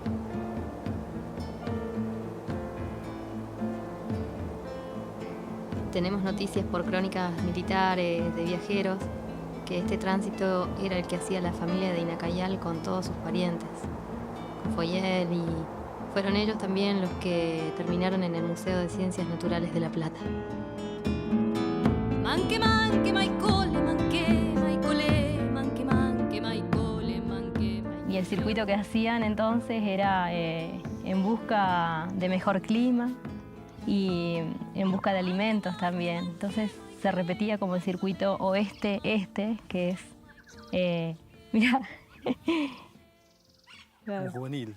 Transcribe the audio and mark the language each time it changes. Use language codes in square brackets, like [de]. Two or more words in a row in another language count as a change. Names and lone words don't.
[es] Tenemos noticias por crónicas militares de viajeros que este tránsito era el que hacía la familia de Inacayal con todos sus parientes, con Foyel, y fueron ellos también los que terminaron en el Museo de Ciencias Naturales de La Plata. [arn] Manque, manque, maicole, manque, maicole, manque, manque, maicole, manque. [es] Y el circuito que hacían entonces era en busca de mejor clima y en busca de alimentos también. Entonces se repetía como el circuito oeste-este, que es, mira, un juvenil.